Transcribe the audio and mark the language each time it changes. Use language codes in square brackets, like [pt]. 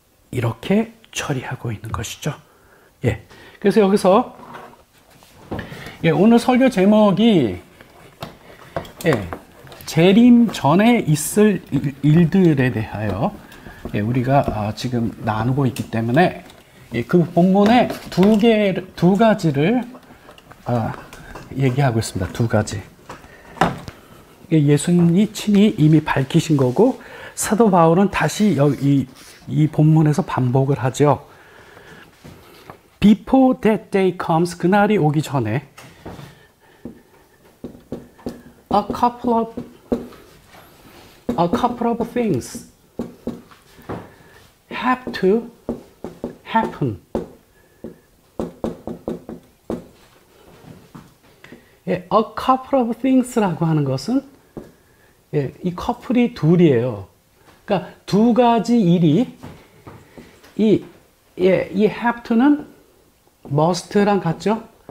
[ko] 이렇게 처리하고 있는 것이죠. 그래서 여기서 오늘 설교 제목이 재림 전에 있을 일들에 대하여 우리가 지금 나누고 있기 때문에 그 본문에 두 가지를 얘기하고 있습니다. 두 가지. 예수님이 친히 이미 밝히신 거고 사도 바울은 다시 이 본문에서 반복을 하죠. [en] Before that day comes, [ko] 그날이 오기 전에 [en] a couple of things have to happen. a couple of things [ko] 라고 하는 것은 이 커플이 둘이에요. 그러니까 두 가지 일이 이 have to는 must랑 같죠?